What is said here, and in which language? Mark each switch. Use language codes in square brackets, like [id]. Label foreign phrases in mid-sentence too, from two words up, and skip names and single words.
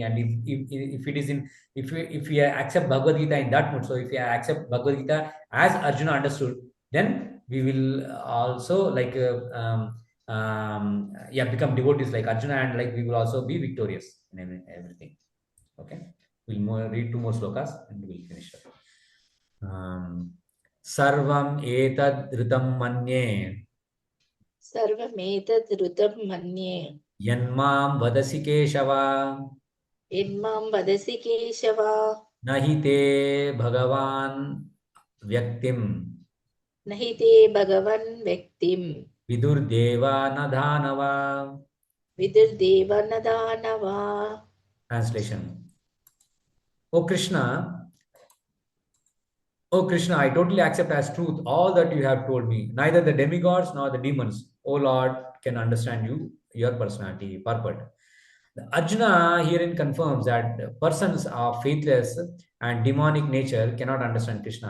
[en] And if it is in, if we accept Bhagavad Gita in that mood, so if we accept Bhagavad Gita as Arjuna understood, then we will also like become devotees like Arjuna, and like we will also be victorious in everything. Okay, we'll read 2 more slokas and we'll finish up. [sa] सर्वम् एतद् ऋतं मन्ये సర్వమేతద్ ఋతం మన్యే यन्मां वदसि केशव యన్మాం వదసి కేశవ नहि ते भगवन् व्यक्तिम् నహి తే భగవన్ వ్యక్తిం विदुर्देवा न दानवाः. విదుర్దేవ న దానవా. [en] Translation. O Krishna, O Krishna, I totally accept as truth all that you have told me. Neither the demigods nor the demons, O Lord, can understand you, your personality, purport. Arjuna herein confirms that persons of faithless and demonic nature cannot understand Krishna.